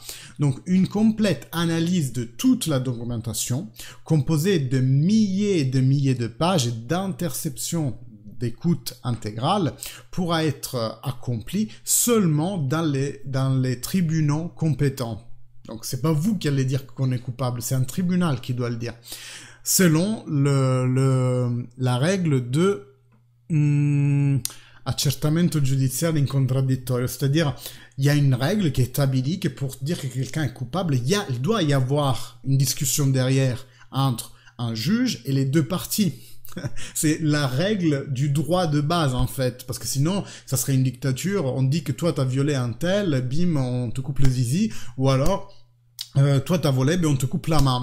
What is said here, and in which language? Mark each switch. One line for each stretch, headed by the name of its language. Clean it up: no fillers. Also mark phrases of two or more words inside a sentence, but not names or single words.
French: Donc une complète analyse de toute la documentation composée de milliers et de milliers de pages et d'interceptions d'écoute intégrale pourra être accomplie seulement dans les tribunaux compétents. Donc c'est pas vous qui allez dire qu'on est coupable, c'est un tribunal qui doit le dire. Selon la règle de
Italian: accertamento giudiziario in contraddittorio,
French: c'est-à-dire il y a une règle qui est établie que pour dire que quelqu'un est coupable, il doit y avoir une discussion derrière entre un juge et les deux parties. C'est la règle du droit de base en fait, parce que sinon ça serait une dictature, on dit que toi t'as violé un tel, bim, on te coupe le zizi, ou alors toi t'as volé, ben on te coupe la main.